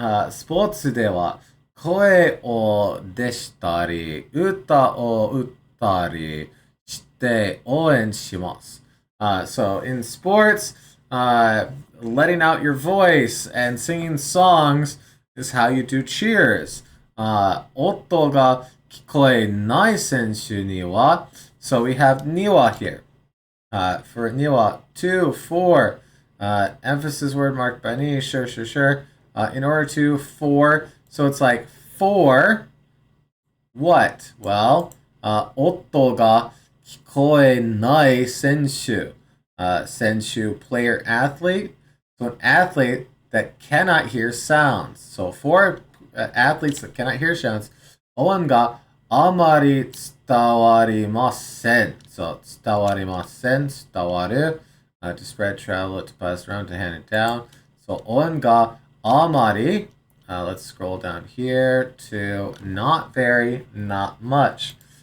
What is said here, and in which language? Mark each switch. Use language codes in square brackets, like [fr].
[ja] スポーツでは声を出したり、歌を歌ったりして応援します。 [en] So in sports, letting out your voice and singing songs is how you do cheers. [ja] 音が聞こえない選手には、 [en] so we have Niwa here. For Niwa, 2, 4, emphasis word marked by ni, sure, sure, sure. In order to, for, so it's like for what? [ja] Well, 音が聞こえない選手。 [en] 選手, player, athlete. So an athlete that cannot hear sounds. So for athletes that cannot hear sounds, [ja] 音があまり伝わりません。 So 伝わりません、伝わる。 [en] To spread, travel, to pass around, to hand it down. So [ja] 音があまり, [en] let's scroll down here to not very, not much.